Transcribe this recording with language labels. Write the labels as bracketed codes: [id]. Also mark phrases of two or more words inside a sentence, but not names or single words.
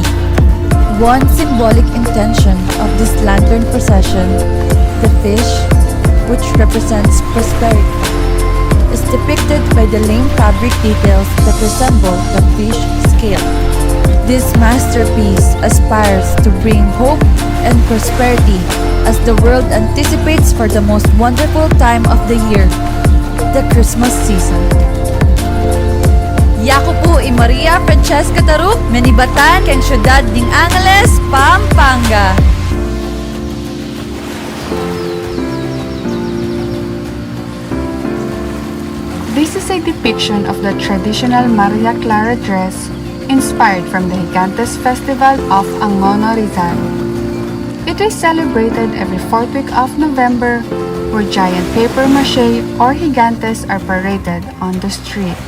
[en] One symbolic intention of this lantern procession, the fish, which represents prosperity, is depicted by the lame fabric details that resemble the fish scale. This masterpiece aspires to bring hope and prosperity as the world anticipates for the most wonderful time of the year, the Christmas season. [pam] Yako po i Maria Francesca Tarup, Menibatan, keng syudad ning Angeles, Pampanga. [en] This is a depiction of the traditional Maria Clara dress inspired from the Gigantes Festival of Angono Rizal. It is celebrated every fourth week of November, where giant papier-mâché or gigantes are paraded on the streets.